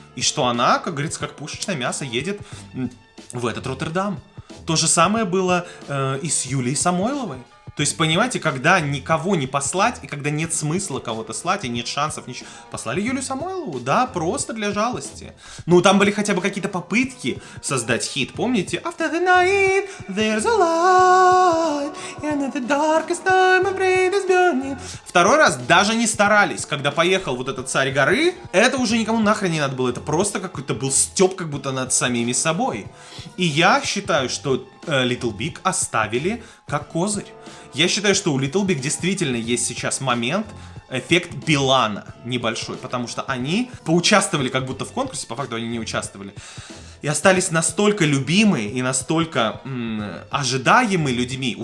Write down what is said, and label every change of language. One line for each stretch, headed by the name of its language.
Russian: И что она, как говорится, как пушечное мясо едет в этот Роттердам. То же самое было и с Юлией Самойловой. То есть, понимаете, когда никого не послать, и когда нет смысла кого-то слать, и нет шансов ничего, послали Юлию Самойлову, да, просто для жалости. Там были хотя бы какие-то попытки создать хит, помните?
English: After the night, there's a light, and at the darkest time my brain is burning.
Russian: Второй раз даже не старались, когда поехал вот этот царь горы, это уже никому нахрен не надо было, это просто какой-то был стёб как будто над самими собой. И я считаю, что Little Big оставили как козырь. Я считаю, что у Little Big действительно есть сейчас момент, эффект Билана небольшой, потому что они поучаствовали как будто в конкурсе, по факту они не участвовали, и остались настолько любимые и настолько ожидаемые людьми.